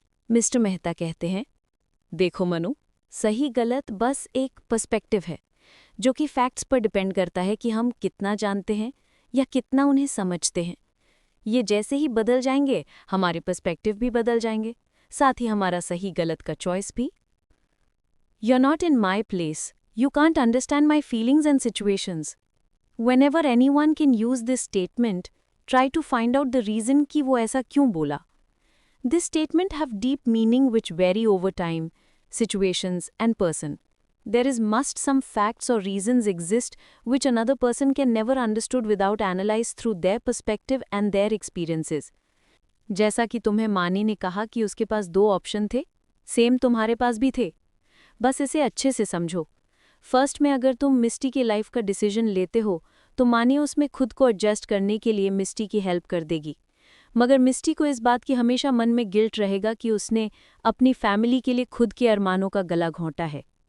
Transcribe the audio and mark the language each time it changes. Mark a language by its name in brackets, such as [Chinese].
[Hindi] Mister Mehta कहते हैं, देखो मनु, सही गलत बस एक पर्सपेक्टिव है जो कि फैक्ट्स पर डिपेंड करता है कि हम कितना जानते हैं या कितना उन्हें समझते हैं। ये जैसे ही बदल जाएंगे हमारे पर्सपेक्टिव भी बदल जाएंगे, साथ ही हमारा सही गलत का चॉइस भी। [English] You're not in my place. You can't understand my feelings and situations. Whenever anyone can use this statement, try to find out the reason [Hindi] कि वो ऐसा क्यों बोला. [English] This statement have deep meaning which vary over time, situations and person. There is must some facts or reasons exist which another person can never understood without analyze through their perspective and their experiences. [Hindi] जैसा कि तुम्हें मानी ने कहा कि उसके पास 2 option थे, same तुम्हारे पास भी थे। बस इसे अच्छे से समझो। फर्स्ट में अगर तुम मिस्टी की लाइफ का डिसीजन लेते हो तो मानिए उसमें खुद को एडजस्ट करने के लिए मिस्टी की हेल्प कर देगी, मगर मिस्टी को इस बात की हमेशा मन में गिल्ट रहेगा कि उसने अपनी फैमिली के लिए खुद के अरमानों का गला घोंटा है।